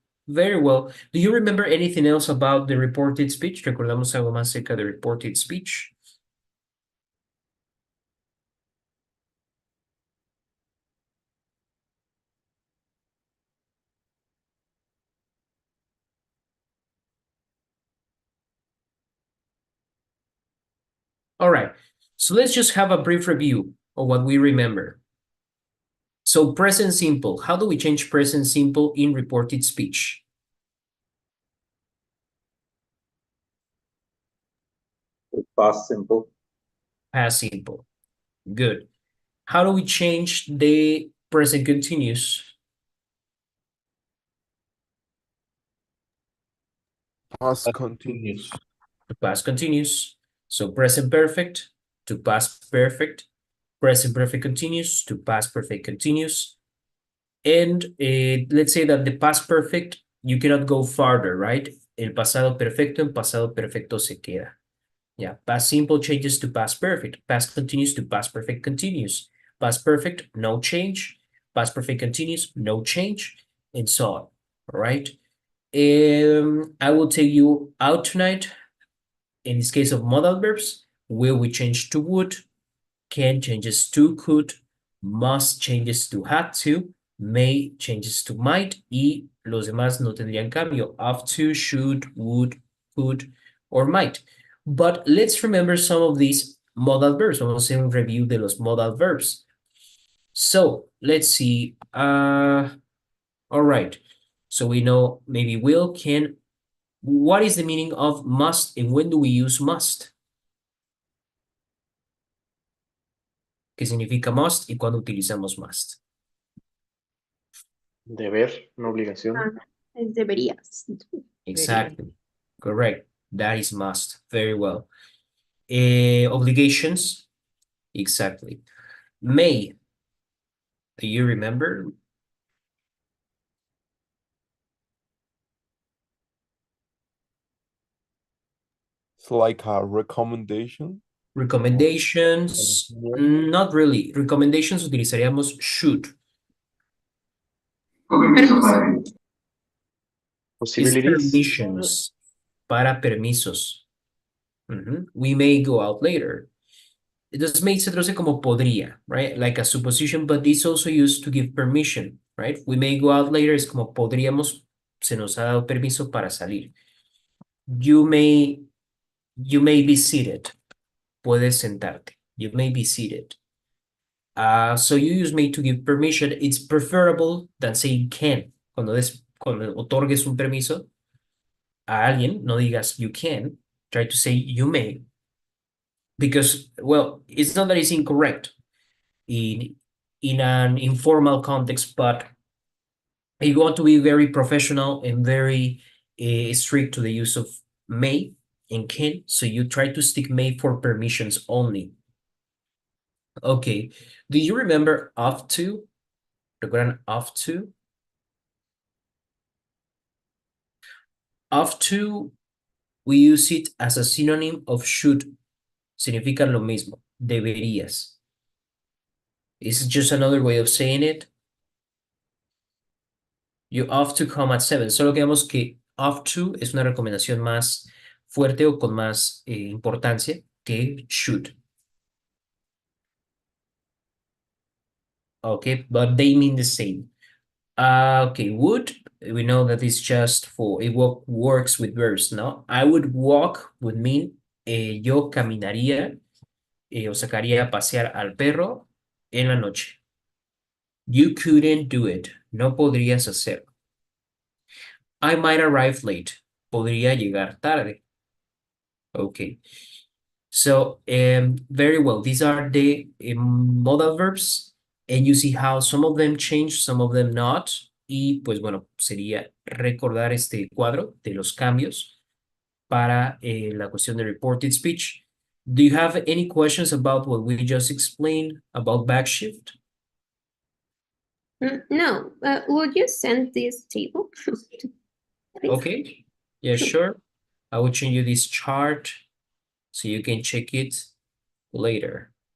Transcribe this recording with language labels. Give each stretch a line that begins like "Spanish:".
English: Very well. Do you remember anything else about the reported speech?
Spanish: ¿Recordamos algo más acerca de reported speech?
English: All right. So let's just have a brief review of what we remember. So present simple. How do we change present simple in reported speech? Past simple. Past simple. Good. How do we change the present continuous? Past continuous. To past continuous. So present perfect to past perfect. Present perfect continuous to past perfect continuous. And let's say that the past perfect, you cannot go farther, right?
Spanish: El pasado perfecto en pasado perfecto se queda.
English: Yeah, past simple changes to past perfect. Past continuous to past perfect continuous. Past perfect, no change. Past perfect continuous, no change, and so on. All right. I will take you out tonight. In this case of modal verbs, will we change to would, can changes to could, must changes to had to, may changes to might,
Spanish: y los demás no tendrían cambio.
English: Have to, should, would, could, or might. But let's remember some of these modal verbs.
Spanish: Vamos a hacer un review de los modal verbs.
English: So let's see. All right. So we know maybe will, can. What is the meaning of must and when do we use must?
Spanish: ¿Qué significa must y cuándo utilizamos must? Deber, una obligación. Es deberías.
English: Exactly. Correct. That is must. Very well. Obligations. Exactly. May. Do you remember? It's like a recommendation. Recommendations. Not really. Recommendations utilizaríamos should. It's Possibilities. permissions.
Spanish: Para permisos.
English: We may go out later.
Spanish: Entonces may se traduce como podría, right?
English: Like a supposition, but it's also used to give permission, right? We may go out later
Spanish: es como podríamos, se nos ha dado permiso para salir.
English: You may be seated.
Spanish: Puedes sentarte.
English: You may be seated. So you use may to give permission. It's preferable than saying can.
Spanish: Cuando otorgues un permiso a alguien, no digas
English: you can. Try to say you may. Because, well, it's not that it's incorrect in an informal context, but you want to be very professional and very strict to the use of may and can, so you try to stick may for permissions only. Okay, do you remember off to? ¿Recuerdan off to? Off to, we use it as a synonym of should.
Spanish: Significa lo mismo, deberías.
English: It's just another way of saying it. You ought to come at 7.
Spanish: Solo que vemos que ought to es una recomendación más fuerte o con más importancia que should.
English: Okay, but they mean the same. Okay, would, we know that it's just for, it works with verbs, ¿no? I would walk would mean
Spanish: yo caminaría o sacaría a pasear al perro en la noche.
English: You couldn't do it.
Spanish: No podrías hacerlo.
English: I might arrive late.
Spanish: Podría llegar tarde.
English: Okay. So, very well. These are the modal verbs, and you see how some of them change, some of them not.
Spanish: Y pues bueno, sería recordar este cuadro de los cambios para la cuestión de reported speech.
English: Do you have any questions about what we just explained about backshift? No, would you send this table? Please? Okay, yeah, sure. I will change you this chart so you can check it later.